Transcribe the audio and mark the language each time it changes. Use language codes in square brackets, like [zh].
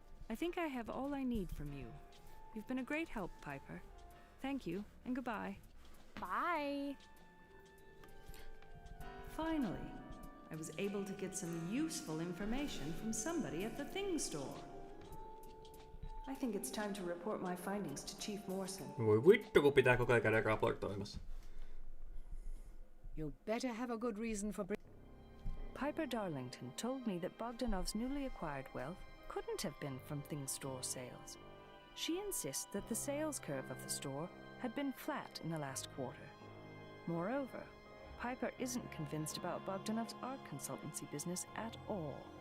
[en] I think I have all I need from you. You've been a great help, Piper. Thank you, and goodbye. Bye! Finally, I was able to get some useful information from somebody at the Things store. I think it's time to report my findings to Chief Morrison. [fi] Voi vittu, kun pitää koko ajan käydä raportoimassa. [en] You better have a good reason for Piper Darlington told me that Bogdanov's newly acquired wealth couldn't have been from Things store sales. She insists that the sales curve of the store had been flat in the last quarter. Moreover, Piper isn't convinced about Bogdanov's art consultancy business at all.